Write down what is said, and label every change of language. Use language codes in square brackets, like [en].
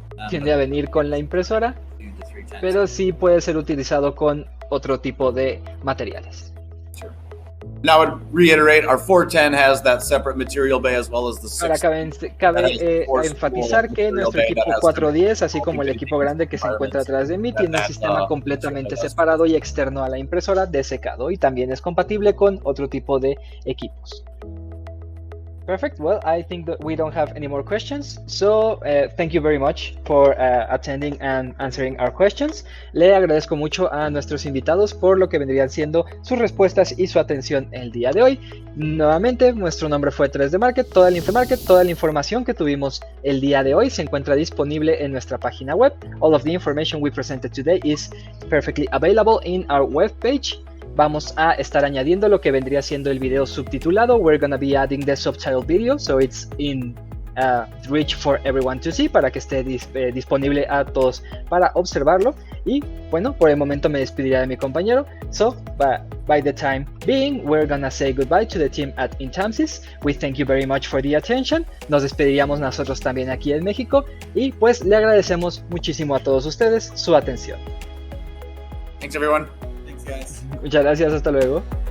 [es] tiende a venir con la impresora, [en] Do the 310. [es] pero sí puede ser utilizado con otro tipo de materiales. [en] And I would reiterate, our 410 has that separate material bay as well as the [es] Ahora [en] 6. [es] cabe enfatizar que nuestro equipo 410, así como el equipo grande que se encuentra atrás de mí, tiene un sistema completamente separado y externo a la impresora de secado, y también es compatible con otro tipo de equipos. [en] Perfect. Well, I think that we don't have any more questions. So, thank you very much for attending and answering our questions. [es] Le agradezco mucho a nuestros invitados por lo que vendrían siendo sus respuestas y su atención el día de hoy. Nuevamente, nuestro nombre fue 3DMarket. Toda la información que tuvimos el día de hoy se encuentra disponible en nuestra página web. [en] All of the information we presented today is perfectly available in our web page. [es] Vamos a estar añadiendo lo que vendría siendo el video subtitulado. [en] We're gonna be adding the subtitle video, so it's in reach for everyone to see, [es] para que esté disponible a todos para observarlo. Y bueno, por el momento me despediría de mi compañero. [en] So, by the time being, we're gonna say goodbye to the team at INTAMSYS. We thank you very much for the attention. [es] Nos despediríamos nosotros también aquí en México y pues le agradecemos muchísimo a todos ustedes su atención. [en] Thanks, everyone. Thanks, guys. [es] Muchas gracias, hasta luego.